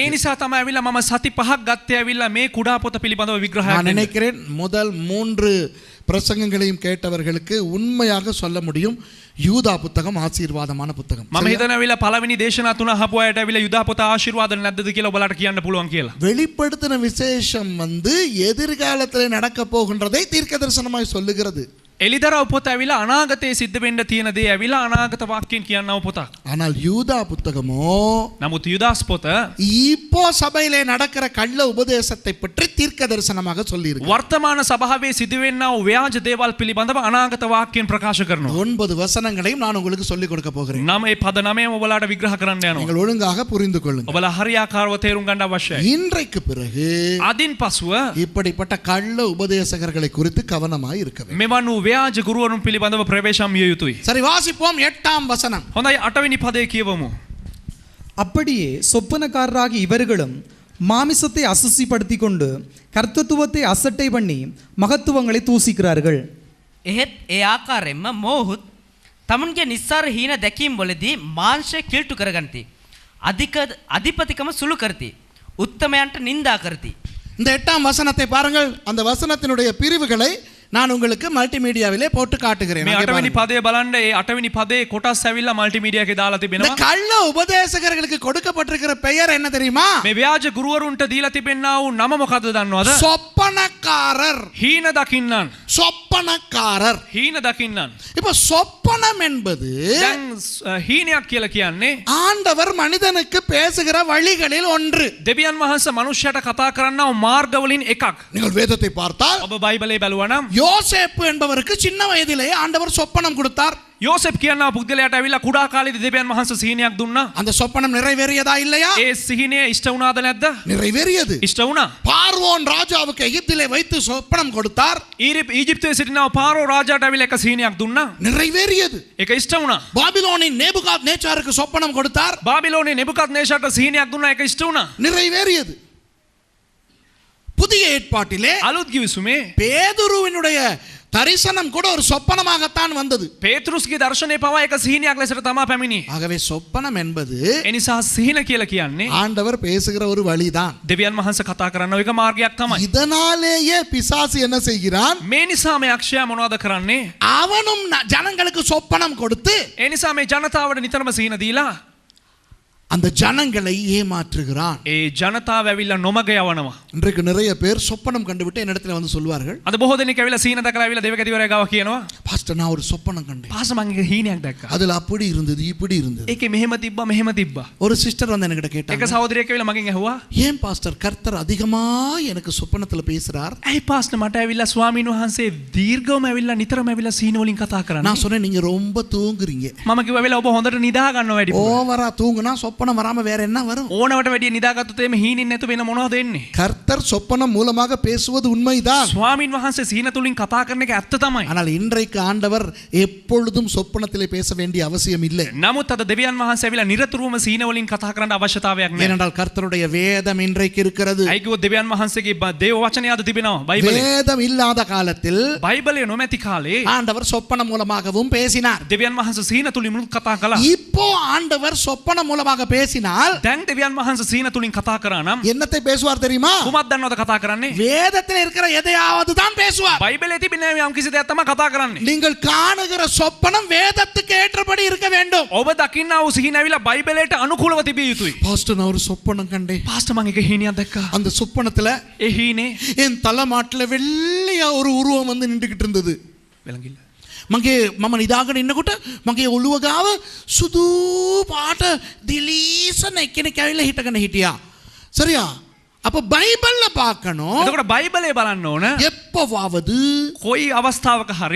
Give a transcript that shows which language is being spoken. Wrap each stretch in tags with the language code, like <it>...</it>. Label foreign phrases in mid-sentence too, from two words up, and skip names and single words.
<si>ඒ නිසා තමයි ඇවිල්ලා මම සති 5ක් ගත්තේ ඇවිල්ලා මේ කුඩා පොත පිළිබඳව විග්‍රහයක්</si> <ta>நான் நினைக்கிறேன் முதல் 3 பிரசங்கங்களையும் கேட்டவர்களுக்கு உண்மையாக சொல்ல முடியும் யூதா புத்தகம் ஆசீர்வாதமான புத்தகம்.</ta> <si>මම හිතන ඇවිල්ලා පළවෙනි දේශනා තුන අහපු අයට ඇවිල්ලා යුදා පොත ආශිර්වාද නැද්දද කියලා ඔයාලට කියන්න පුළුවන් කියලා.</si> <ta>வெளிப்படுத்தின விசேஷம் எதிர்காலத்தில் நடக்க போகின்றதை தீர்க்கதரிசனமாய் சொல்லுகிறது.</ta> <si>එලිදරව් පොත ඇවිල්ලා අනාගතයේ සිද්ධ වෙන්න තියෙන දේ ඇවිල්ලා අනාගත වාක්‍යයෙන් කියනව පොතක්.</si> <ta>ஆனால் யூதா புத்தகமோ</ta> <si>නමුත් යුදාස් පොත</si> <ta>இப்போ சபையிலே நடக்கிற கள்ள உபதேசத்தை பற்றி தீர்க்கதரிசனமாக சொல்லியிருக்கு.</ta> <si>වර්තමාන සභාවේ සිදුවෙනා වූ ව්‍යාජ දේවල් පිළිබඳව අනාගත වාක්‍යයෙන් ප්‍රකාශ කරනවා.</si> <ta>9 வசனங்களையும் நான் உங்களுக்கு சொல்லிக் கொடுக்க போகிறேன்.</ta> <si>මේ පද 9ම ඔයාලට විග්‍රහ කරන්න යනවා.</si> <ta>நீங்கள் ஒழுங்காக புரிந்து கொள்ளுங்கள்.</ta> <si>ඔයාලා හරියාකාරව තේරුම් ගන්න අවශ්‍යයි.</si> <ta>இன்றைக்கு பிறகு</ta> <si>අදින් පසුව</si> <ta>இப்படிப்பட்ட கள்ள உபதேசகர்களை குறித்து கவனமாய் இருக்க வேண்டும்.</ta> <si>මෙවනු ව්‍යාජ ගුරුවරුන් පිළිබඳව ප්‍රවේශම් විය යුතුයි.</si> <ta>சரி, வாசிப்போம் 8ஆம் வசனம்.</ta> <si>හොඳයි 8වෙනි පදේ කියවමු.</si> <ta>அப்படியே சொப்பனக்காரராகி இவர்களும் மாமிசத்தை அசுசிப்படுத்தி கொண்டு கர்த்தத்துவத்தை அசட்டை பண்ணி மகத்துவங்களை தூசிக்கிறார்கள்.</ta> <si>එහෙත් ඒ ආකාරයෙන්ම මොහුත් තමුන්ගේ නිස්සාර හීන දැකීම් වලදී මාංශය කිල්ටු කරගන්ති. අධිපතිකම සුළු කරති. උත්තමයන්ට නින්දා කරති.</si> <ta>இந்த 8ஆம் வசனத்தை பாருங்கள். அந்த வசனத்தினுடைய பிரிவுகளை நான் உங்களுக்கு மல்டிமீடியாவிலே போட்டு காட்டுகிறேன்.</ta> <si>මේ 8වෙනි පදේ බලන්න ඒ 8වෙනි පදේ කොටස් ඇවිල්ලා මල්ටිමීඩියා එකේ දාලා</si> <ta>இந்த</ta> <si>තිබෙනවා.</si> <ta>கள்ள உபதேசகர்களுக்கு கொடுக்கப்பட்டிருக்கிற பெயர் என்ன தெரியுமா?</ta> <si>මේ ව්‍යාජ ගුරුවරුන්ට දීලා තිබෙනා වූ නම මොකද්ද දන්නවද?</si> <ta>சொப்பனக்காரர்.</ta> <si>හීන දකින්නන්.</si> <ta>சொப்பனக்காரர்.</ta> <si>හීන දකින්නන්.</si> <ta>இப்போ சொப்பனம் என்பது</ta> <si>දැන් හීනයක් කියලා කියන්නේ</si> <ta>ஆண்டவர் மனிதனுக்கு பேசுகிற வழிகளில் ஒன்று.</ta> <si>දෙවියන් වහන්සේ මනුෂ්‍යයට කතා කරන්නව මාර්ගවලින් එකක්.</si> <ta>நீங்கள் வேதத்தை பார்த்தால்</ta> <si>ඔබ බයිබලේ බැලුවා නම්</si> <ta>யோசேப்பு என்பவருக்கு சின்ன வயதிலேயே ஆண்டவர் சொப்பனம் கொடுத்தார்.</ta> <si>යෝසෙප් කියනවා පුද්ගලයාට ඇවිල්ලා කුඩා කාලේදී දෙවියන් වහන්සේ සිහිනයක් දුන්නා.</si> <ta>அந்த சொப்பனம் நிறைவேறியதா இல்லையா?</ta> <si>ඒ සිහිනය ඉෂ්ට වුණාද නැද්ද?</si> <ta>நிறைவேறியது.</ta> <si>ඉෂ්ට වුණා.</si> <ta>பார்வோன் ராஜாவுக்கு எகிப்திலே வைத்து சொப்பனம் கொடுத்தார்.</ta> <si>ඊජිප්තුවේ සිටිනා පාරෝ රාජාට ඇවිල්ලා එක සිහිනයක් දුන්නා.</si> <ta>நிறைவேறியது.</ta> <si>ඒක ඉෂ්ට වුණා.</si> <ta>பாபிலோனின் நேபுகாத்நேச்சாருக்கு சொப்பனம் கொடுத்தார்.</ta> <si>බාබිලෝනේ නෙබුකද්නේසාරට සිහිනයක් දුන්නා. ඒක ඉෂ්ට වුණා.</si> <ta>நிறைவேறியது. புதிய ஏற்பாட்டிலே</ta> <si>අලුත් ගිවිසුමේ</si> <ta>பேதுருவினுடைய தரிசனம் கூட ஒரு சொப்பனமாகத்தான் வந்தது.</ta> <si>පේතෘස්ගේ දර්ශනය පවා එක සිහිනයක් ලෙසට තමා පැමිණි.</si> <ta>ஆகவே சொப்பனம் என்பது</ta> <si>එනිසා සිහින කියලා කියන්නේ</si> <ta>ஆண்டவர் பேசுகிற ஒரு வழிதான்.</ta> <si>දෙවියන් වහන්සේ කතා කරන එක මාර්ගයක් තමයි.</si> <ta>இதனாலேயே பிசாசு என்ன செய்கிறான்?</ta> <si>මේ නිසා මේ අක්ෂයා මොනවද කරන්නේ?</si> <ta>அவனும் ஜனங்களுக்கு சொப்பனம் கொடுத்து</ta> <si>ඒ නිසා මේ ජනතාවට නිතරම සිහින දීලා</si> <ta>அந்த ஜனங்களை ஏமாற்றுகிறான்.</ta> <si>ඒ ජනතාව ඇවිල්ලා නොමග යවනවා.</si> <ta>இன்றைக்கு நிறைய பேர் சொப்பனம் கண்டுவிட்டு என்னிடத்துல வந்து சொல்வார்கள்,</ta> <si>අද බොහෝ දෙනෙක් ඇවිල්ලා සිහින දැකලා ඇවිල්ලා දේවකතිවරයා ගාව කියනවා</si> <ta>பாஸ்டர் நான் ஒரு சொப்பனம் கண்டேன்,</ta> <si>පාස මං එක හීනයක් දැක්කා.</si> <ta>அதுல அப்படி இருந்தது இப்படி இருந்தது.</ta> <si>ඒකේ මෙහෙම තිබ්බා මෙහෙම තිබ්බා.</si> <ta>ஒரு சிஸ்டர் வந்து என்கிட்ட</ta> <si>එක</si> <ta>கேட்டாங்க,</ta> <si>සහෝදරියක් ඇවිල්ලා මගෙන් ඇහුවා</si> <ta>ஏன் பாஸ்டர் கர்த்தர் அதிகமா எனக்கு சொப்பனத்துல பேசுறார்?</ta> <si>ඇයි පාස්ටර් මට ඇවිල්ලා ස්වාමීන් වහන්සේ දීර්ඝවම ඇවිල්ලා නිතරම ඇවිල්ලා සිහින වලින් කතා කරන්නේ?</si> <ta>நான் சொன்னேன், நீங்க ரொம்ப தூங்குறீங்க.</ta> <si>මම කිව්වා ඇවිල්ලා ඔබ හොඳට නිදා ගන්නවා වැඩි.</si> <ta>ஓவரா தூங்குனா சொப்பனம் வராம வேற என்ன வரும்?</ta> <si>ඕනවට වැඩිය නිදාගත්තොත් එimhe හීනින් නැතු වෙන මොනවද වෙන්නේ?</si> <ta>கர்த்தர் சொப்பனம் மூலமாக பேசுவது உண்மைதான்.</ta> <si>ස්වාමීන් වහන්සේ සිහින තුලින් කතා කරන එක ඇත්ත තමයි.</si> <ta>ஆனால் இன்றைக்கு ஆண்டவர் எப்பொழுதும் சொப்பனத்திலே பேச வேண்டிய அவசியம் இல்லை.</ta> <si>නමුත් අද දෙවියන් වහන්සේ ඇවිල්ලා නිරතුරුවම සිහින වලින් කතා කරන්න අවශ්‍යතාවයක් නැහැ.</si> <ta>ஏனென்றால் கர்த்தருடைய வேதம் இன்றைக்கு இருக்கிறது.</ta> <si>ඇයි කිව්වොත් දෙවියන් වහන්සේගේ දේව වචනය අද තිබෙනවා බයිබලේ.</si> <ta>வேதம் இல்லாத காலத்தில்</ta> <si>බයිබලේ නොමැති කාලේ</si> <ta>ஆண்டவர் சொப்பனம் மூலமாகவும் பேசினார்.</ta> <si>දෙවියන් වහන්සේ සිහින තුලින් කතා කළා.</si> <ta>இப்போ ஆண்டவர் சொப்பனம் மூலமாக பேசினால்</ta> <si>දැන් දෙවියන් වහන්සේ සිහින තුලින් කතා කරා නම්</si> <ta>என்னத்தை பேசுவார் தெரியுமா?</ta> <si>කුමක්ද දන්නවද කතා කරන්නේ?</si> <ta>வேதத்தில் இருக்கிற எதையாவது தான் பேசுவார்.</ta> <si>බයිබලේ තිබෙන යම් කිසි දෙයක් තමයි කතා කරන්නේ.</si> <ta>நீங்கள் காணுகிற சொப்பனம் வேதத்துக்கு ஏற்றபடி இருக்க வேண்டும்.</ta> <si>ඔබ දකින්නා වූ සිහින ඇවිල්ලා බයිබලයට අනුකූලව තිබිය යුතුයි.</si> <ta>பாஸ்டர் நான் ஒரு சொப்பனம் கண்டேன்.</ta> <si>පාස්ටර් මම එක හීනියක් දැක්කා.</si> <ta>அந்த சொப்பனத்துல</ta> <si>ඒ හීනේ</si> <ta>என் தலைமாட்டுல வெள்ளையா ஒரு உருவம் வந்து நின்றுகிட்டு இருந்தது.</ta> <si>වෙලඟිල්ල. මගේ මම නිදාගෙන ඉන්නකොට මගේ ඔළුව ගාව සුදු පාට දිලීසන එක්කෙනෙක් ඇවිල්ලා හිටගෙන හිටියා.</si> <ta>சரியா? அப்ப பைபிள்ல பார்க்கணும்,</ta> <si>එතකොට බයිබලේ බලන්න ඕන</si> <ta>எப்பவாவது</ta> <si>කොයි අවස්ථාවක හරි</si>